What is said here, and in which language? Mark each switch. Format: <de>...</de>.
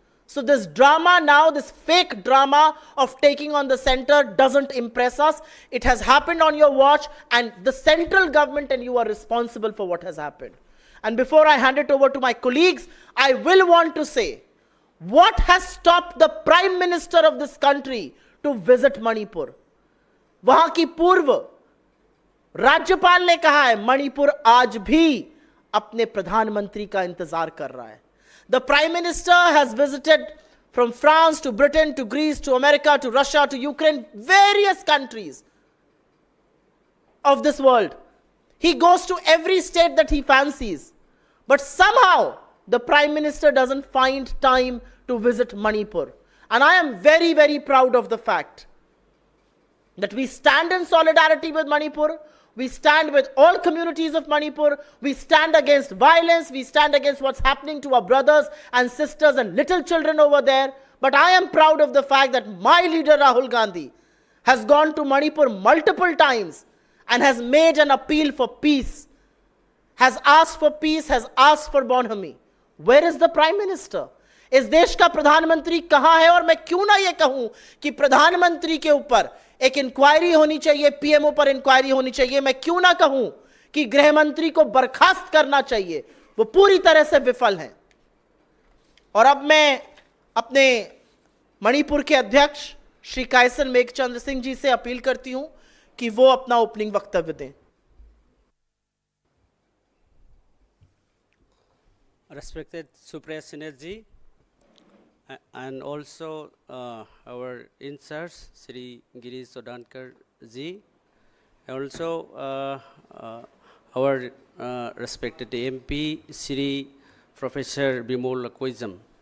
<en>So this drama now, this fake drama of taking on the center doesn't impress us. It has happened on your watch and the central government and you are responsible for what has happened. And before I hand it over to my colleagues, I will want to say, what has stopped the Prime Minister of this country to visit Manipur?</en> <hi>वहां की पूर्व राज्यपाल ने कहा है, मणिपुर आज भी अपने प्रधानमंत्री का इंतजार कर रहा है.</hi> <en>The Prime Minister has visited from France to Britain to Greece to America to Russia to Ukraine, various countries of this world. He goes to every state that he fancies. But somehow the Prime Minister doesn't find time to visit Manipur. And I am very, very proud of the fact that we stand in solidarity with Manipur. We stand with all communities of Manipur. We stand against violence. We stand against what's happening to our brothers and sisters and little children over there. But I am proud of the fact that my leader Rahul Gandhi has gone to Manipur multiple times and has made an appeal for peace, has asked for peace, has asked for bonhomie. Where is the Prime Minister?</en> <hi>इस देश का प्रधानमंत्री कहां है? और मैं क्यों ना ये कहूं कि प्रधानमंत्री के ऊपर एक इंक्वायरी होनी चाहिए, पीएमओ पर इंक्वायरी होनी चाहिए. मैं क्यों ना कहूं कि गृह मंत्री को बर्खास्त करना चाहिए. वो पूरी तरह से विफल हैं. और अब मैं अपने मणिपुर के अध्यक्ष श्री कायसन मेघचंद्र सिंह जी से अपील करती हूं कि वो अपना ओपनिंग वक्तव्य दें.</hi> <en>Respected Supriya Shrinate ji, and also our in-charge, Sri Girish Chodankar ji, and also our respected MP, Sri Professor Bimol Akoijam.</en>